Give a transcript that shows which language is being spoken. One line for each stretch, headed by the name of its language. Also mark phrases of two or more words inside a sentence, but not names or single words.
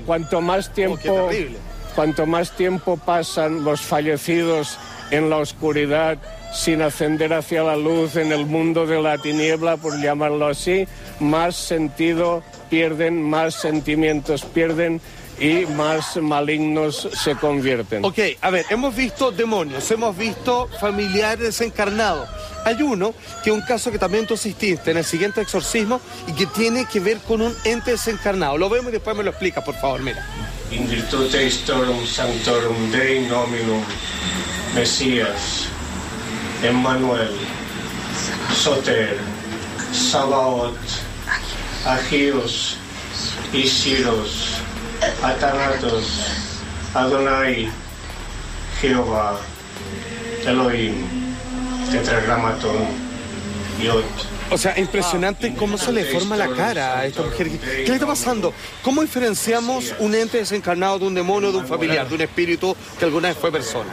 Spanish: Cuanto más tiempo pasan los fallecidos en la oscuridad, sin ascender hacia la luz en el mundo de la tiniebla, por llamarlo así, más sentido pierden, más sentimientos pierden y más malignos se convierten. Ok, a ver, hemos visto demonios, hemos visto familiares desencarnados. Hay uno que es un caso que también tú asististe en el siguiente exorcismo y que tiene que ver con un ente desencarnado. Lo vemos y después me lo explicas, por favor, mira.
Latin: In virtute Historum Sanctorum Dei Nominum Mesías, Emmanuel, Soter, Sabaoth,
Greek: Agios, Isiros, Atanatos,
Latin: Adonai, Jehová, Elohim, Tetragrammaton, Yod.
Spanish: O sea, impresionante cómo se le forma la cara a esta mujer. ¿Qué le está pasando? ¿Cómo diferenciamos un ente desencarnado de un demonio, de un familiar, de un espíritu que alguna vez fue persona?